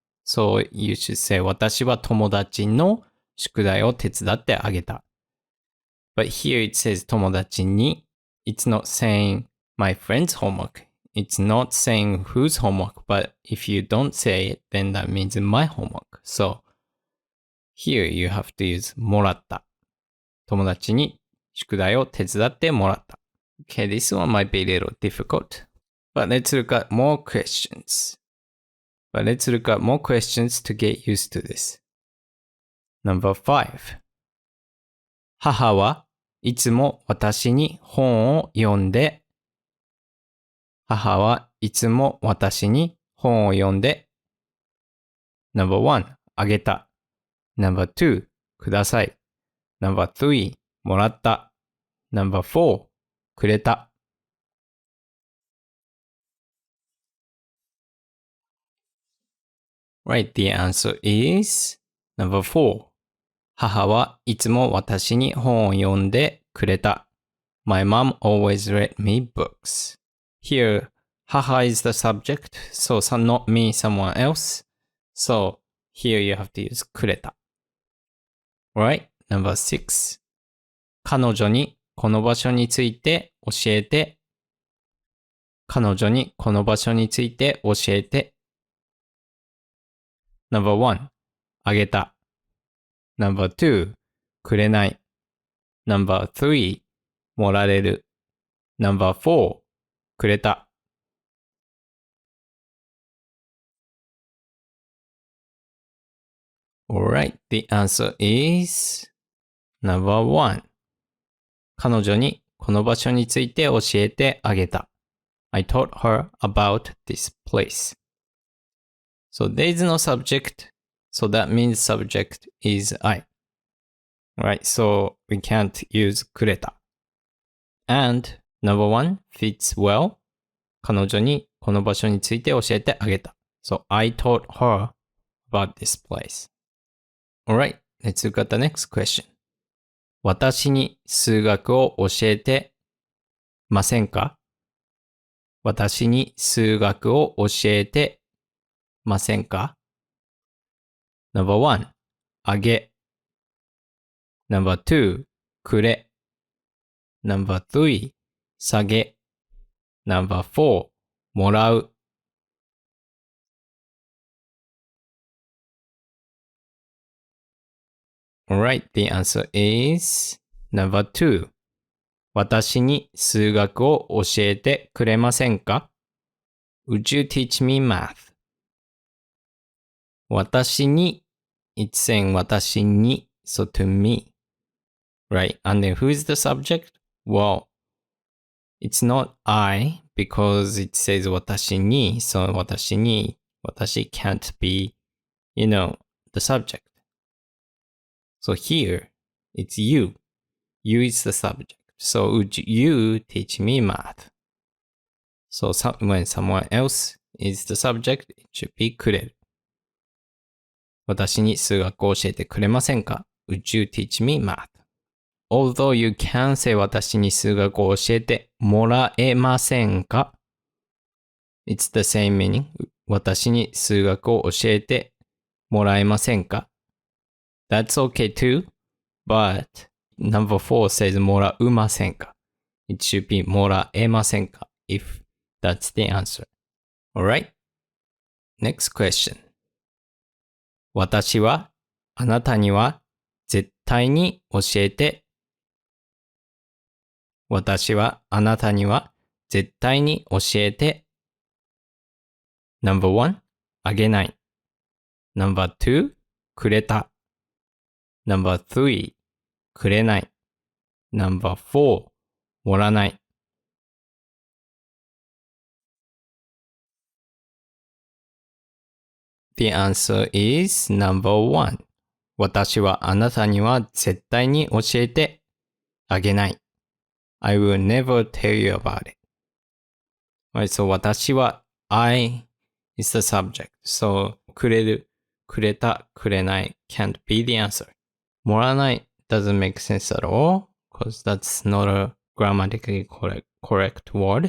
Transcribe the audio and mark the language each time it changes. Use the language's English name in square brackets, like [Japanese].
[English] So you should say [Japanese] 私は友達の宿題を手伝ってあげた [English] But here it says [Japanese] 友達に [English] It's not saying my friend's homework. it's not saying whose homework, but if you don't say it, then that means my homework. So here you have to use もらった。 [Japanese] 友達に宿題を手伝ってもらった。 [English] Okay, this one might be a little difficult. But let's look at more questions. To get used to this. Number 5. [Japanese] 母はいつも私に本を読んで。母はいつも私に本を読んで。 [English] Number 1. あげた。Number 2. ください。Number 3. もらった。Number 4. くれた。 Right, the answer is number 4. [Japanese] 母はいつも私に本を読んでくれた。 [English] My mom always read me books. Here, 母 is the subject, so not me, someone else. So here you have to use くれた。 Right, number 6. [Japanese] 彼女にこの場所について教えて。彼女にこの場所について教えて。 [English] Number 1. あげた。Number 2. くれない。Number 3. もられる。Number 4. くれた。 Alright, the answer is number 1. [Japanese] 彼女にこの場所について教えてあげた。 [English] I taught her about this place. So there is no subject, so that means subject is I. Right, so we can't use くれた。 And number 1 fits well. [Japanese] 彼女にこの場所について教えてあげた。 [English] So I taught her about this place. Alright, let's look at the next question. [Japanese] 私に数学を教えてませんか？私に数学を教えてませんか？ [English] Number 1. あげ。Number 2. くれ。Number 3. 下げ。Number 4. もらう。 Alright, the answer is number 2. [Japanese] 私に数学を教えてくれませんか？ [English] Would you teach me math? [Japanese] 私に [English] it's saying 私に so to me. Right, and then who is the subject? Well, it's not I because it says 私に so 私に 私 can't be, the subject. So here, it's you. You is the subject. So would you teach me math? So when someone else is the subject, it should be くれる。 [Japanese] 私に数学を教えてくれませんか？ [English] Would you teach me math? Although you can say [Japanese] 私に数学を教えてもらえませんか？ [English] It's the same meaning. [Japanese] 私に数学を教えてもらえませんか？ [English] That's okay too, but number 4 says もらうませんか？ It should be [Japanese] もらえませんか [English] if that's the answer. Alright? Next question. [Japanese] 私はあなたには絶対に教えて。私はあなたには絶対に教えて。 [English] Number 1. あげない。Number 2. くれた。Number 3. くれない。Number 4. もらない。 The answer is number 1. [Japanese] 私はあなたには絶対に教えてあげない。 [English] I will never tell you about it. Right, so [Japanese] 私は [English] I is the subject. So [Japanese] くれる、くれた、くれない [English] can't be the answer. もらわない doesn't make sense at all because that's not a grammatically correct word.